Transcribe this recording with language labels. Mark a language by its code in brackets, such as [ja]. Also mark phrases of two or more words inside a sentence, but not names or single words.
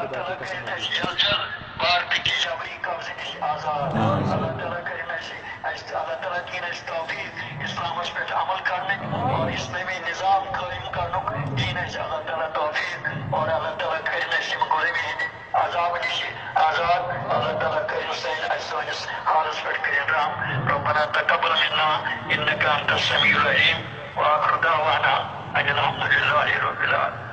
[ks] تعالیٰ کٔرِنۍ اَسہِ جلد جلد بھارتٕکہِ جبری قبضہٕ نِش آزاد اللہ تعالیٰ کٔرِنۍ اَسہِ اللہ تعالیٰ دِیِن اَسہِ توفیٖق اِسلامس پٮ۪ٹھ عمل کرنٕکۍ اور اِسلٲمی نظام قٲیِم کرنُک دِیِن اَسہِ اللہ تعالیٰ توفیٖق اور اللہ تعالیٰ کٔرِنۍ اَسہِ یِم غلٲمی ہٕنٛدِ عذاب نِش آزاد اللہ تعالیٰ کٔرِنۍ سٲنِس حالس پٮ۪ٹھ کٔرِنۍ رحم [ar] ربنا تقبل منا انك انت السميع العليم واخر دعوانا ان الحمد لله رب العالمين